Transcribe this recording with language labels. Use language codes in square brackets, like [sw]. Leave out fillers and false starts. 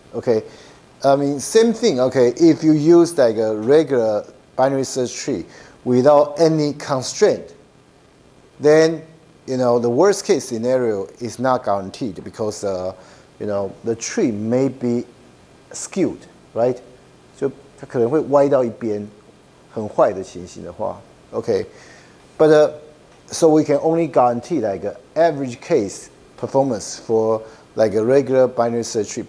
[en] Okay, same thing. Okay, if you use a regular binary search tree without any constraint, then the worst case scenario is not guaranteed because the tree may be skewed, right? [zh] 就它可能会歪到一边，很坏的情形的话 ，OK。 [en] But so we can only guarantee average case performance for a regular binary search tree.